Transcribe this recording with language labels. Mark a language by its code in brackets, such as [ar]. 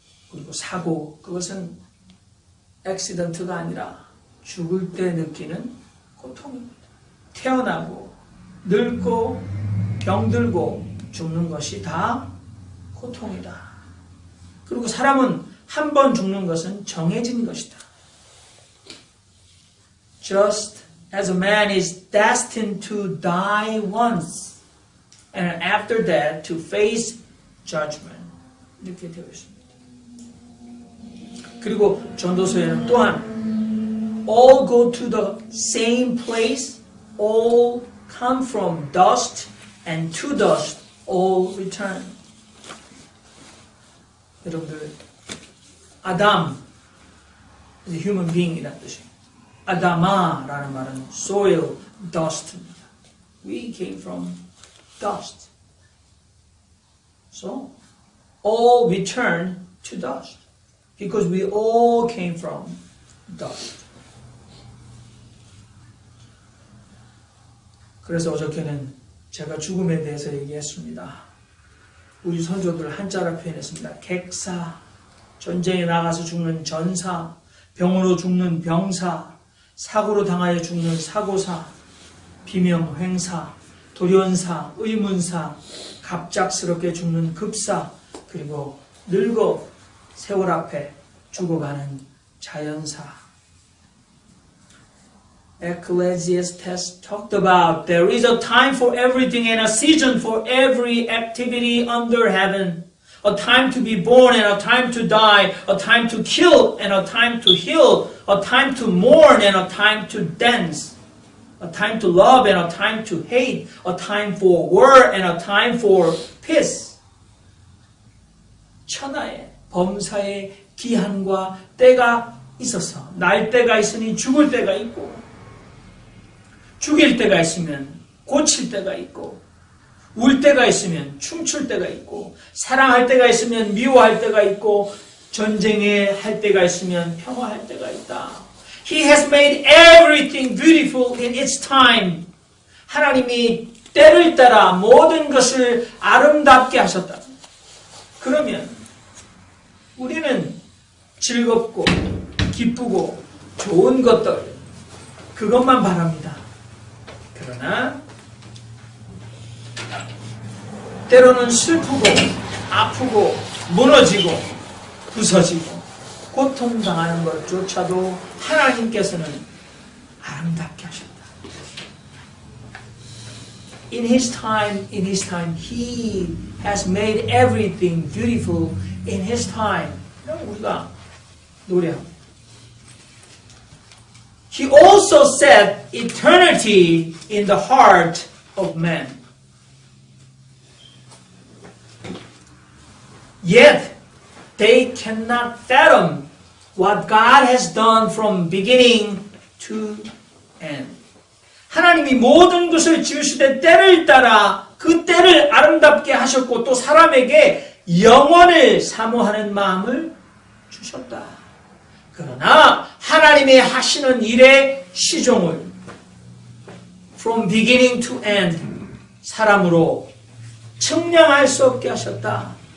[ko] 그리고 사고, 그것은 액시던트가 아니라 죽을 때 느끼는 고통입니다. 태어나고, 늙고, 병들고, 죽는 것이 다 고통이다. 그리고 사람은 한 번 죽는 것은 정해진 것이다. [en] Just as a man is destined to die once, and after that to face judgment. [ko] 이렇게 되어 있습니다. 그리고 전도서에는 또한 [en] all go to the same place, all come from dust, and to dust all return. [ko] 여러분들, 아담, [en] human being [ko] 이라는 뜻이에요. 아담아라는 말은 [en] soil, dust [ko] 입니다. [en] We came from dust. So, all return to dust. Because we all came from dust. [ko] 그래서 어저께는 제가 죽음에 대해서 얘기했습니다. 우리 선조들 한자로 표현했습니다. 객사, 전쟁에 나가서 죽는 전사, 병으로 죽는 병사, 사고로 당하여 죽는 사고사, 비명횡사, 돌연사, 의문사, 갑작스럽게 죽는 급사, 그리고 늙어 세월 앞에 죽어가는 자연사. [en] Ecclesiastes talked about there is a time for everything and a season for every activity under heaven. A time to be born and a time to die, a time to kill and a time to heal, a time to mourn and a time to dance, a time to love and a time to hate, a time for war and a time for peace. [ko] 천하의 범사의 기한과 때가 있어서 날 때가 있으니 죽을 때가 있고 죽일 때가 있으면 고칠 때가 있고 울 때가 있으면 춤출 때가 있고 사랑할 때가 있으면 미워할 때가 있고 전쟁에 할 때가 있으면 평화할 때가 있다. [en] He has made everything beautiful in its time. [ko] 하나님이 때를 따라 모든 것을 아름답게 하셨다. 그러면 우리는 즐겁고 기쁘고 좋은 것들 그것만 바랍니다. 그러나 때로는 슬프고 아프고 무너지고 부서지고 고통당하는 것조차도 하나님께서는 아름답게 하셨다. [en] In His time, He has made everything beautiful in His time. [ko] 우리가 노래하고. [en] He also set eternity in the heart of man. Yet they cannot fathom what God has done from beginning to end. [ko] 하나님이 모든 것을 지으시되 때를 따라 그 때를 아름답게 하셨고 또 사람에게 영원을 사모하는 마음을 주셨다. 그러나 하나님의 하시는 일의 시종을 [en] from beginning to end [ko] 사람으로 측량할 수 없게 하셨다.